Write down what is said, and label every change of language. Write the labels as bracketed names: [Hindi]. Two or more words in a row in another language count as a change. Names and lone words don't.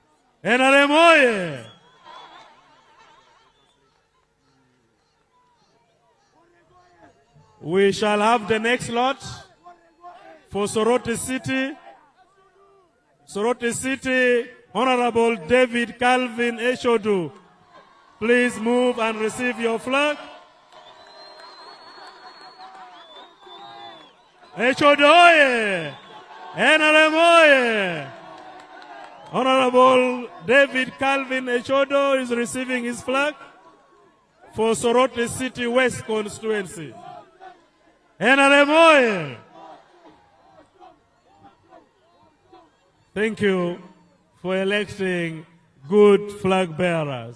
[English] NRM oye! We shall have the next lot for Soroti City. Soroti City, Honorable David Calvin Eshodu. Please move and receive your flag. Eshodu oye! NRM oye! Honorable David Calvin Eshodu is receiving his flag for Soroti City West constituency. NRM oye! Thank you for electing good flag bearers.